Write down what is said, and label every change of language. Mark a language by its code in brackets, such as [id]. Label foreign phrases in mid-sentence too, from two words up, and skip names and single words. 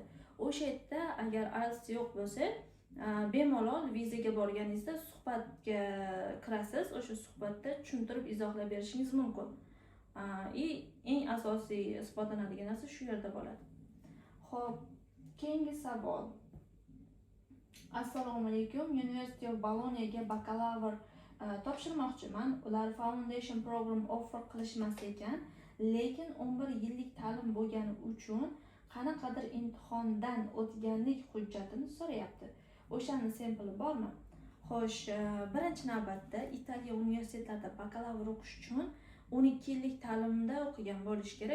[uz] O'sha yerda agar IELTS yo'q bo'lsa, bemalol vizaga borganingizda suhbatga kirasiz. O'sha suhbatda tushuntirib izohlab berishingiz mumkin. Eng asosiy isbotlanadigan narsa shu yerda bo'ladi. Xo'p, keyingi savol. Assalomu alaykum. University of Bolognaga bakalavr topshirmoqchiman. Ular [en] foundation program offer [uz] qilishmas ekan, lekin 11 yillik ta'lim bo'lgani uchun qanaqadir imtihondan o'tganlik hujjatini so'rayapti. O'shani sempli bormi? Xo'sh, birinchi navbatda Italiya universitetlarida bakalavr o'qish uchun 12 yillik ta'limda o'qigan bo'lish kerak.